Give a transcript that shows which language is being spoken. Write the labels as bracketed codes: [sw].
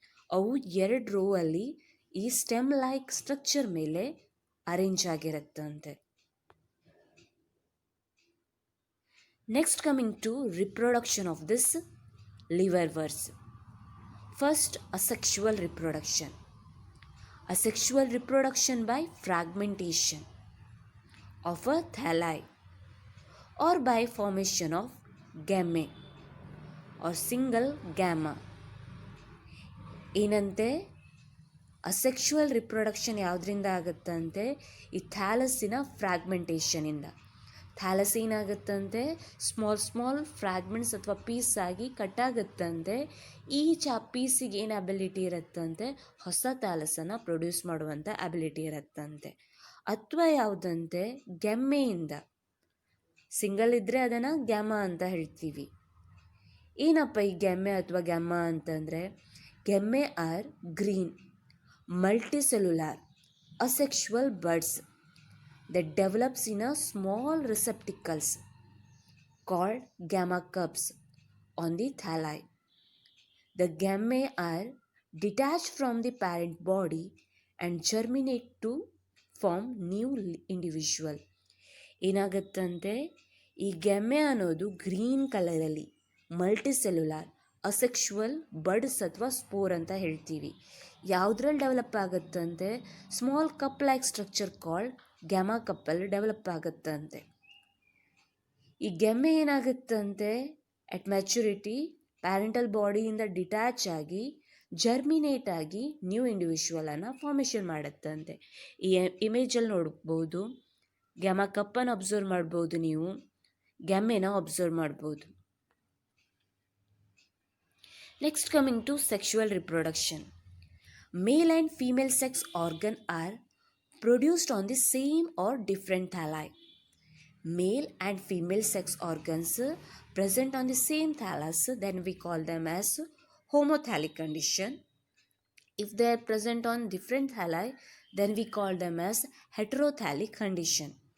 [kn] ಅವು 2 ರೋ ಅಲ್ಲಿ ಈ ಸ್ಟೆಮ್ ಲೈಕ್ ಸ್ಟ್ರಕ್ಚರ್ ಮೇಲೆ arrange ಆಗಿರುತ್ತಂತೆ. [en] Next coming to reproduction of this liverworts. First, asexual reproduction. Asexual reproduction by fragmentation of a thalli or by formation of gamete or single gamma. [kn] ಏನಂತೆ? Asexual reproduction ಯಾವುದರಿಂದ ಆಗುತ್ತಂತೆ? ಈ ಥ್ಯಾಲಸ್ಸಿನ ಫ್ರಾಗ್ಮೆಂಟೇಷನಿಂದ. Thallus ಏನಾಗುತ್ತಂತೆ? Small fragments ಅಥವಾ piece ಆಗಿ ಕಟ್ಟಾಗುತ್ತಂತೆ. Each ಆ ಪೀಸಿಗೆ ಏನು ability ಇರುತ್ತಂತೆ? ಹೊಸ ಥ್ಯಾಲಸನ್ನು produce ಮಾಡುವಂಥ ಅಬಿಲಿಟಿ ಇರುತ್ತಂತೆ. ಅಥವಾ ಯಾವುದಂತೆ? ಗೆಮ್ಮೆಯಿಂದ. ಸಿಂಗಲ್ ಇದ್ದರೆ ಅದನ್ನು ಗ್ಯಾಮಾ ಅಂತ ಹೇಳ್ತೀವಿ. ಏನಪ್ಪ ಈ ಗೆಮ್ಮೆ ಅಥವಾ ಗ್ಯಾಮಾ ಅಂತಂದರೆ? [en] Gemmae are green multicellular asexual buds that develops in a small receptacles called gamma cups on the thalli. The gammae are detached from the parent body and germinate to form new individual. [kn] ಏನಾಗುತ್ತಂತೆ? ಈ ಗೆಮ್ಮೆ ಅನ್ನೋದು green ಕಲರಲ್ಲಿ multicellular asexual buds ಅಥವಾ spore ಅಂತ ಹೇಳ್ತೀವಿ. ಯಾವುದ್ರಲ್ಲಿ develop ಆಗುತ್ತಂತೆ? Small cup like structure called gamma ಕಪ್ಪಲ್ಲಿ develop ಆಗುತ್ತಂತೆ. ಈ ಗೆಮ್ಮೆ ಏನಾಗುತ್ತಂತೆ? At maturity parental ಬಾಡಿಯಿಂದ detach ಆಗಿ ಜರ್ಮಿನೇಟ್ ಆಗಿ ನ್ಯೂ ಇಂಡಿವಿಜುವಲನ್ನು ಫಾರ್ಮೇಷನ್ ಮಾಡುತ್ತಂತೆ. ಈ ಇಮೇಜಲ್ಲಿ ನೋಡ್ಬೋದು, ಗ್ಯಾಮಾ ಕಪ್ಪನ್ನು ಅಬ್ಸರ್ವ್ ಮಾಡ್ಬೋದು, ನೀವು ಗೆಮ್ಮೆನ ಅಬ್ಸರ್ವ್ ಮಾಡ್ಬೋದು. [en] Next coming to sexual reproduction. Male and female sex organ are produced on the same or different thalli. Male and female sex organs present on the same thallus, then we call them as homothallic condition. If they are present on different thalli, then we call them as heterothallic condition.